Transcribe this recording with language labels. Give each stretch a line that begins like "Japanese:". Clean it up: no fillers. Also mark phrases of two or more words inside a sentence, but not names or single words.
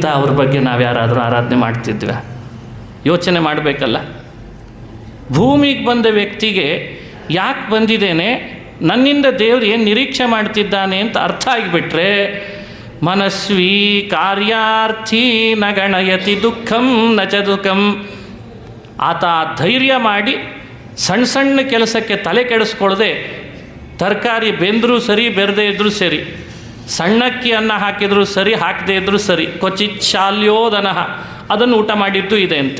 Kannada: ಅವ್ರ ಬಗ್ಗೆ ನಾವು ಯಾರಾದರೂ ಆರಾಧನೆ ಮಾಡ್ತಿದ್ವಿ? ಯೋಚನೆ ಮಾಡಬೇಕಲ್ಲ. ಭೂಮಿಗೆ ಬಂದ ವ್ಯಕ್ತಿಗೆ ಯಾಕೆ ಬಂದಿದ್ದೇನೆ, ನನ್ನಿಂದ ದೇವರು ಏನು ನಿರೀಕ್ಷೆ ಮಾಡ್ತಿದ್ದಾನೆ ಅಂತ ಅರ್ಥ ಆಗಿಬಿಟ್ರೆ,
Sanskrit: ಮನಸ್ವಿ ಕಾರ್ಯಾರ್ಥಿ ನ ಗಣಯತಿ ದುಃಖಂ ನ ಚ ದುಃಖಂ.
Kannada: ಆತ ಧೈರ್ಯ ಮಾಡಿ ಸಣ್ಣ ಕೆಲಸಕ್ಕೆ ತಲೆ ಕೆಡಿಸ್ಕೊಳ್ಳದೆ, ತರಕಾರಿ ಬೆಂದರೂ ಸರಿ ಬೆರೆದೇ ಇದ್ದರೂ ಸರಿ, ಸಣ್ಣಕ್ಕಿ ಅನ್ನ ಹಾಕಿದರೂ ಸರಿ ಹಾಕದೇ ಇದ್ದರೂ ಸರಿ,
Sanskrit: ಕ್ವಚಿತ್ ಶಾಲ್ಯೋದನಃ
Kannada: ಅದನ್ನು ಊಟ ಮಾಡಿದ್ದು ಇದೆ ಅಂತೆ.